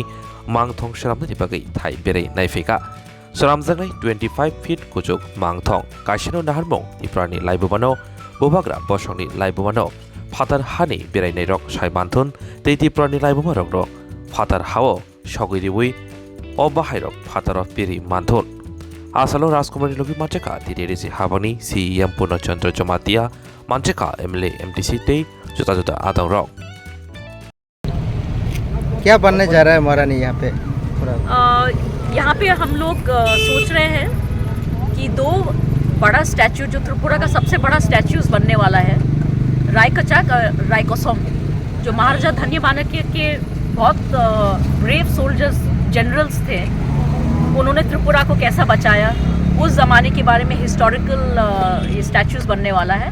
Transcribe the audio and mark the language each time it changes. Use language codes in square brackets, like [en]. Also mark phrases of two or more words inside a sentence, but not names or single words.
[trp] mangthong seramni bagai thai berei naifeka seramjangai 25 feet kujuk mangthong kasino naharmong Tiprani laibumano bobagra bosongni laibumano phatar hani berai nairok saimanthun tei Tiprani laibumarok ro phatar hao sogiriwi obahairok phataro piri manthun asalo Rajkumari logi macheka diresi habani CEM Purnachandra Jamatia Mancheka MLA MTC ते जुता जुता आदम रॉक [hi] क्या बनने जा रहा है महारानी यहाँ पे यहाँ पे हम लोग सोच रहे हैं कि दो बड़ा स्टैचू जो त्रिपुरा का सबसे बड़ा स्टैचूज बनने वाला है रायकचाक और रायकोसम जो महाराजा धन्य वानके के बहुत [en] brave soldiers generals [hi] थे उन्होंने त्रिपुरा को कैसा बचाया उस ज़माने के बारे में हिस्टोरिकल ये स्टैचूज बनने वाला है।